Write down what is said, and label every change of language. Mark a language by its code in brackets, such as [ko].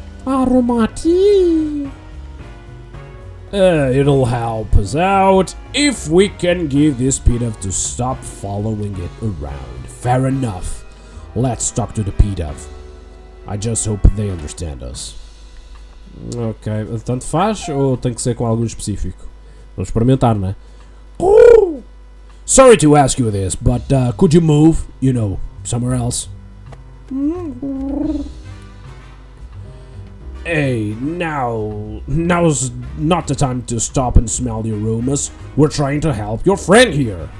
[en] Aromatice. It'll help us out if we can give this Pidove to stop following it around. Fair enough. Let's talk to the Pidove. I just hope they understand us. [pt] Ok, tanto faz ou tem que ser com algo específico? Vamos experimentar, né? Oh! [en] Sorry to ask you this, but could you move, somewhere else? Hey, now now's not the time to stop and smell the aromas. We're trying to help your friend here.